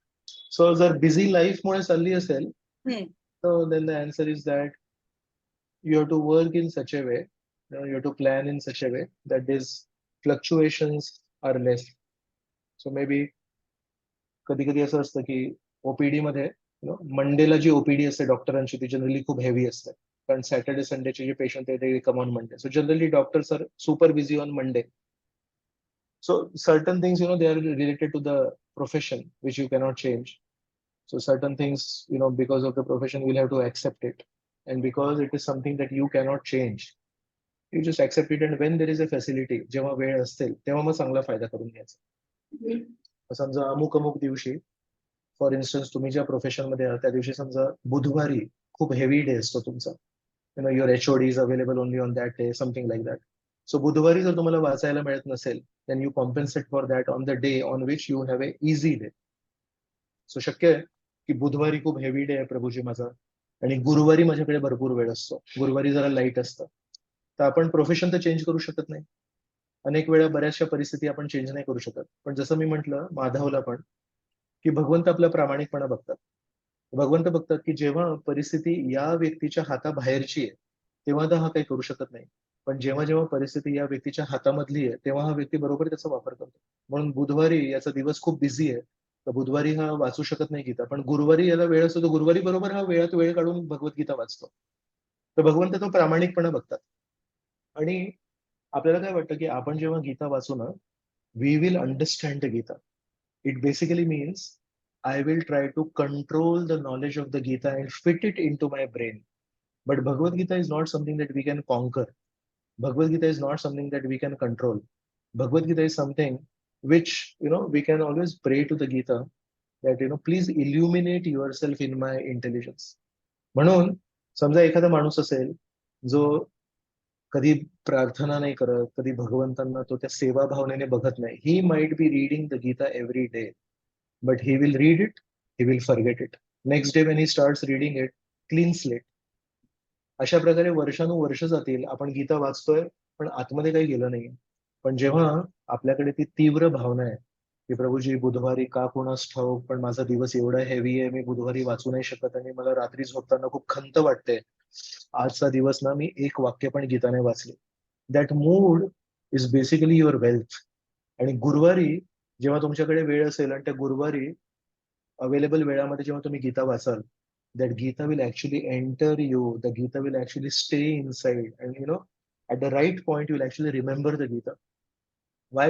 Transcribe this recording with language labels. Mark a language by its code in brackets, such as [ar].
[mr] So जर busy life मुळे चालली असेल हम्म. [en] so then the answer is that you have to work in such a way, you have to plan in such a way that these fluctuations are less. [mr] So maybe कधी कधी असं असतं की OPD मध्ये मंडेला जी ओपीडी असते डॉक्टरांची ती generally खूप हेवी असते, कारण सॅटर्डे संडेचे जे पेशंट आहेत ते [en] Come on Monday. So generally doctors are super busy on Monday. So certain things, they are related to the profession, which you cannot change. So certain things, because of the profession, you'll have to accept it. And because it is something that you cannot change, you just accept it. And when there is a facility, [mr] जेव्हा वेळ असते तेव्हा मग चांगला फायदा करून घ्यायचा. समजा अमुक दिवशी, फॉर इन्स्टन्स तुम्ही ज्या प्रोफेशन मध्ये आहात त्या दिवशी समजा बुधवारी खूप हेवी डे असतो तुमचा, [en] Your HOD is available only on that day, something like that. So [mr] बुधवारी जर तुम्हाला वाचायला मिळत नसेल, [en] then you compensate for that on the day on which you have a easy day. [mr] So शक्य आहे की बुधवारी खूप हेवी डे आहे प्रभूजी माझा आणि गुरुवारी माझ्याकडे भरपूर वेळ असतो, गुरुवारी जरा लाईट असतं, तर आपण प्रोफेशन तर चेंज करू शकत नाही. अनेक वेळा बऱ्याचशा परिस्थिती आपण चेंज नाही करू शकत. पण जसं मी म्हटलं माधवला पण, की भगवंत आपला प्रामाणिकपणा बघतात. भगवंत बघतात की जेव्हा परिस्थिती या व्यक्तीच्या हाताबाहेरची आहे तेव्हा तर हा काही करू शकत नाही, पण जेव्हा जेव्हा परिस्थिती या व्यक्तीच्या हातामधली आहे तेव्हा हा व्यक्ती बरोबर त्याचा वापर करतो. म्हणून बुधवारी याचा दिवस खूप बिझी आहे, तर बुधवारी हा वाचू शकत नाही गीता, पण गुरुवारी याला वेळ असतो तर गुरुवारी बरोबर हा वेळात वेळ काढून भगवद्गीता वाचतो. तर भगवंत तो प्रामाणिकपणा बघतात. आणि आपल्याला काय वाटतं की आपण जेव्हा गीता वाचू ना, [en] We will understand the Gita. It basically means I will try to control the knowledge of the Gita and fit it into my brain. But Bhagavad Gita is not something that we can conquer. Bhagavad Gita is not something that we can control. Bhagavad Gita is something which, we can always pray to the Gita that, please illuminate yourself in my intelligence. [mr] म्हणून समजा एखादा माणूस असेल जो कधी प्रार्थना नाही करत, कधी भगवंतांना तो त्या सेवा भावनेने बघत नाही. [en] He might be reading the Gita every day, but he will read it, he will forget it. Next day when he starts reading it, clean slate. [mr] अशा प्रकारे वर्षानुवर्ष जातील, आपण गीता वाचतोय पण आतमध्ये काही गेलं नाही. पण जेव्हा आपल्याकडे ती तीव्र भावना आहे की प्रभूजी बुधवारी का कोणास ठाऊक पण माझा दिवस एवढा हेवी आहे, मी बुधवारी वाचू नाही शकत आणि मला रात्री झोपताना खूप खंत वाटते, आजचा दिवस ना मी एक वाक्य पण गीताने वाचले. [en] That mood is basically your wealth. [mr] आणि गुरुवारी जेव्हा तुमच्याकडे वेळ असेल आणि त्या गुरुवारी अवेलेबल वेळामध्ये जेव्हा तुम्ही गीता वाचाल, [en] that Gita will actually enter you, the Gita will actually stay inside, and at the right point you will actually remember the Gita. Why?